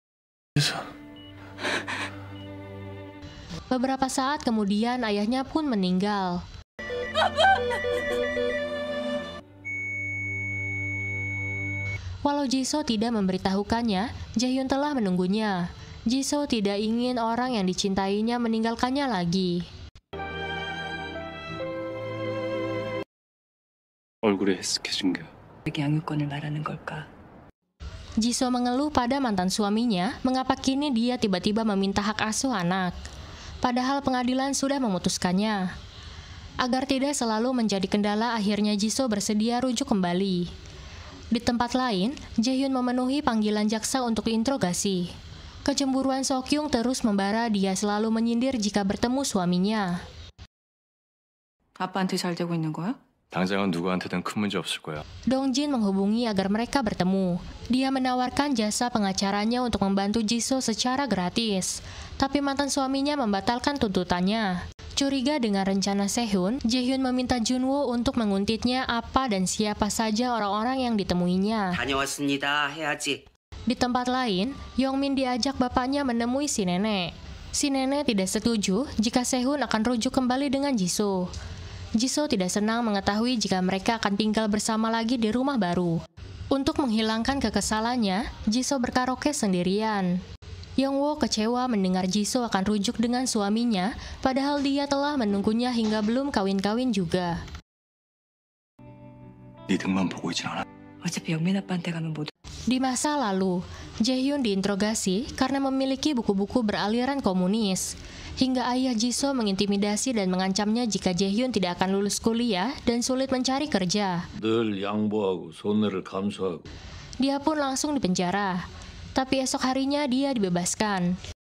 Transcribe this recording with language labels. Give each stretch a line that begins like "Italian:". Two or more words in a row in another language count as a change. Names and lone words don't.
Indonesian: Beberapa saat kemudian ayahnya pun meninggal. Walau Jisoo tidak memberitahukannya, Jae-hyun telah menunggunya. Jisoo tidak ingin orang yang dicintainya meninggalkannya lagi.
Korean: 얼굴에 해숙해진 게 양육권을 말하는 걸까?
Indonesian: Jisoo mengeluh pada mantan suaminya, mengapa kini dia tiba-tiba meminta hak asuh anak. Padahal pengadilan sudah memutuskannya. Agar tidak selalu menjadi kendala, akhirnya Jisoo bersedia rujuk kembali. Di tempat lain, Jae-hyun memenuhi panggilan jaksa untuk diinterogasi. Kecemburuan Seokjung terus membara, dia selalu menyindir jika bertemu suaminya.
Korean: 아빠한테 잘 되고 있는 거야? 당장은 누구한테든 큰 문제 없을 거야.
Indonesian: Dongjin menghubungi agar mereka bertemu. Dia menawarkan jasa pengacaranya untuk membantu Jisoo secara gratis. Tapi mantan suaminya membatalkan tuntutannya. Curiga dengan rencana Sehun, Jae-hyun meminta Junwoo untuk menguntitnya apa dan siapa saja orang-orang yang ditemuinya.
Korean: 다녀왔습니다 해야지.
Indonesian: Di tempat lain, Yongmin diajak bapaknya menemui si nenek. Si nenek tidak setuju jika Sehun akan rujuk kembali dengan Jisoo. Jisoo tidak senang mengetahui jika mereka akan tinggal bersama lagi di rumah baru. Untuk menghilangkan kekesalannya, Jisoo berkaraoke sendirian. Youngwoo kecewa mendengar Jisoo akan rujuk dengan suaminya, padahal dia telah menunggunya hingga belum kawin-kawin juga.
Korean: 네 등만 보고 있진 않아. 어차피 영민 아빠한테 가면 못.
Indonesian: Di masa lalu, Jae-hyun diinterogasi karena memiliki buku-buku beraliran komunis. Hingga ayah Jisoo mengintimidasi dan mengancamnya jika Jae-hyun tidak akan lulus kuliah dan sulit mencari kerja.
Korean: 늘 양보하고 손해를 감수하고.
Indonesian: Dia pun langsung dipenjara. Tapi esok harinya dia dibebaskan.